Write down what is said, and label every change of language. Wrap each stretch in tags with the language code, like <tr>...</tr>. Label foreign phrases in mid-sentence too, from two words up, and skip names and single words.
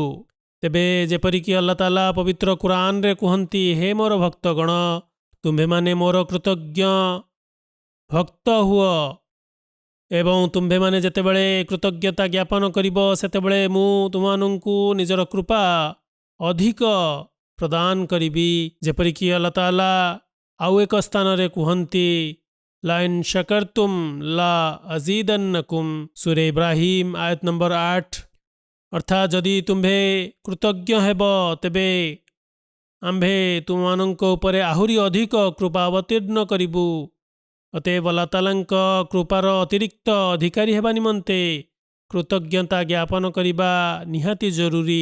<or>ତେବେ ଯେପରିକି ଆଲ୍ଲାହ ତାଆଲା ପବିତ୍ର କୁରାନରେ କୁହନ୍ତି, ହେ ମୋର ଭକ୍ତଗଣ, ତୁମ୍ଭେମାନେ ମୋର କୃତଜ୍ଞ ଭକ୍ତ ହୁଅ ଏବଂ ତୁମ୍ଭେମାନେ ଯେତେବେଳେ କୃତଜ୍ଞତା ଜ୍ଞାପନ କରିବ, ସେତେବେଳେ ମୁଁ ତୁମମାନଙ୍କୁ ନିଜର କୃପା ଅଧିକ ପ୍ରଦାନ କରିବି। ଯେପରିକି ଆଲ୍ଲାହ ତାଆଲା ଆଉ ଏକ ସ୍ଥାନରେ କୁହନ୍ତି,</or> <ar>لئن شكرتم لأزيدنكم.</ar> <or>ସୂରହ ଇବ୍ରାହିମ ଆୟତ ନମ୍ବର 8। ଅର୍ଥାତ୍ ଯଦି ତୁମ୍ଭେ କୃତଜ୍ଞ ହେବ ତେବେ ଆମ୍ଭେ ତୁମମାନଙ୍କ ଉପରେ ଆହୁରି ଅଧିକ କୃପା ଅବତୀର୍ଣ୍ଣ କରିବୁ। ଅତଏବ ଆଲ୍ଲାହ ତାଆଲାଙ୍କ କୃପାର ଅତିରିକ୍ତ ଅଧିକାରୀ ହେବା ନିମନ୍ତେ କୃତଜ୍ଞତା ଜ୍ଞାପନ କରିବା ନିହାତି ଜରୁରୀ।</or>